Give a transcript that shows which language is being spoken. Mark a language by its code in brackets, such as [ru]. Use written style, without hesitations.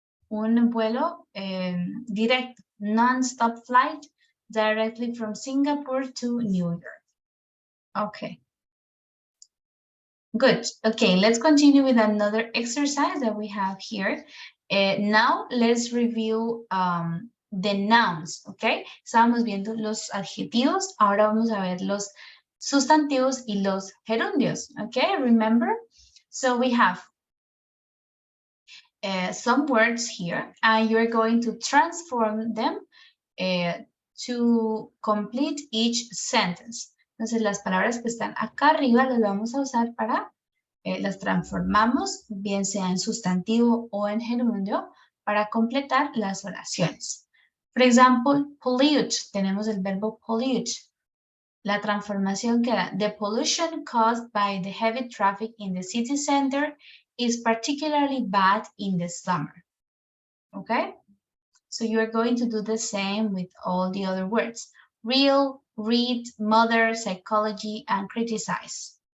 [es] Un vuelo directo, [en] non-stop flight directly from Singapore to New York. Okay. Good. Okay, let's continue with another exercise that we have here. Now let's review the nouns, okay? [es] Estábamos viendo los adjetivos, ahora vamos a ver los sustantivos y los gerundios, okay? [en] Remember? So we have some words here, and you're going to transform them to complete each sentence. [es] Entonces, las palabras que están acá arriba las vamos a usar para, las transformamos, bien sea en sustantivo o en gerundio, para completar las oraciones. Por ejemplo, pollute, tenemos el verbo pollute. La transformación queda, [en] the pollution caused by the heavy traffic in the city center is particularly bad in the summer. Okay? So you're going to do the same with all the other words. Real, read, mother, psychology, and criticize.